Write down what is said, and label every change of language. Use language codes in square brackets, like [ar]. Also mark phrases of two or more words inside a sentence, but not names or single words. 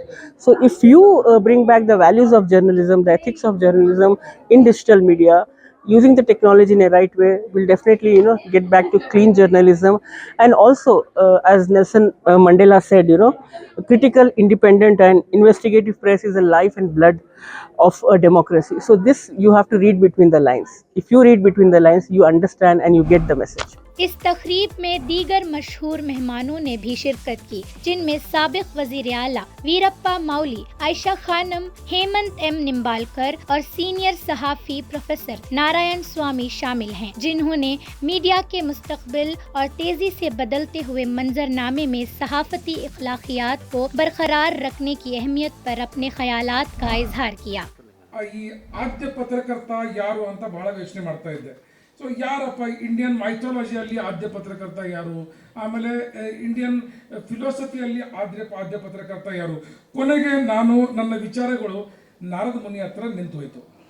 [en] So if you bring back the values of journalism, the ethics of journalism in digital media, using the technology in a right way, will definitely get back to clean journalism. And also, as Nelson Mandela said, critical, independent and investigative press is the life and blood of a democracy. So this you have to read between the lines. If you read between the lines, you understand and you get the message. [ur] اس تقریب میں دیگر مشہور مہمانوں نے بھی شرکت کی، جن میں سابق وزیر اعلیٰ ویرپا مولی، عائشہ خانم، ہیمنت ایم نمبالکر اور سینئر صحافی پروفیسر نارائن سوامی شامل ہیں، جنہوں نے میڈیا کے مستقبل اور تیزی سے بدلتے ہوئے منظرنامے میں صحافتی اخلاقیات کو برقرار رکھنے کی اہمیت پر اپنے خیالات کا اظہار کیا۔ [kn] ಈ ಆದ್ಯ ಪತ್ರಕರ್ತ ಯಾರು ಅಂತ ಬಹಳ ಯೋಚನೆ ಮಾಡ್ತಾ ಇದ್ದೆ. ಸೊ ಯಾರಪ್ಪ [en] Indian mythology [kn] ಆದ್ಯ ಪತ್ರಕರ್ತ ಯಾರು, ಆಮೇಲೆ [en] Indian philosophy [kn] ಆದ್ಯ ಪತ್ರಕರ್ತ ಯಾರು. ಕೊನೆಗೆ ನಾನು ನನ್ನ ವಿಚಾರಗಳು ನಾರದ ಮುನಿ ಹತ್ರ ನಿಂತು ಹೋಯಿತು.